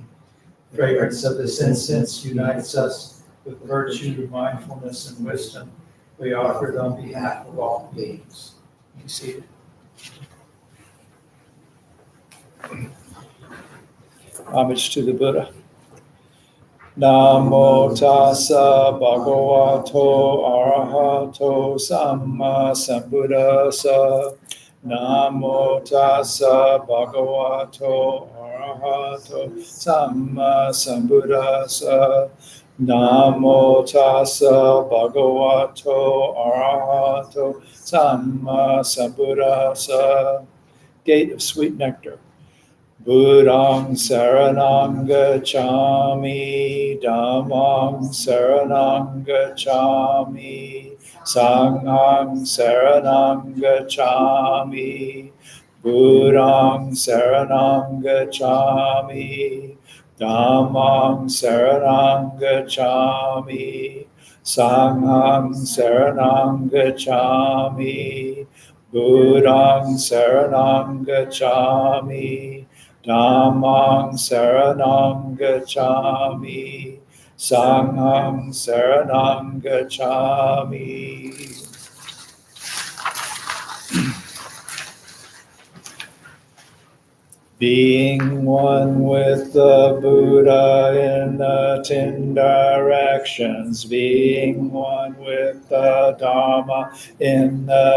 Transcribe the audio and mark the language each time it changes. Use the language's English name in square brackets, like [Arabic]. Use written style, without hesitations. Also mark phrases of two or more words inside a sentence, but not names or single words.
[English] Fragrance of this incense unites us with virtue, mindfulness, and wisdom. We offer it on behalf of all beings. Be seated. Homage to the Buddha. [Pali] Namo tassa bhagavato arahato samma sambuddhassa. Namo tassa bhagavato arahato samma sambuddhassa. Namo tassa bhagavato arahato samma sambuddhassa. [English] Gate of sweet nectar. [Pali] Buddhang saranang gacchami, Dhammang saranang gacchami, Sanghang saranang gacchami, Buddhang saranang gacchami, Dhammang saranang gacchami, Sanghang saranang gacchami, Buddhang saranang gacchami, Dhammang saranang gacchami, Sanghang saranang gacchami. [English] Being one with the Buddha in the 10 directions, being one with the Dharma in the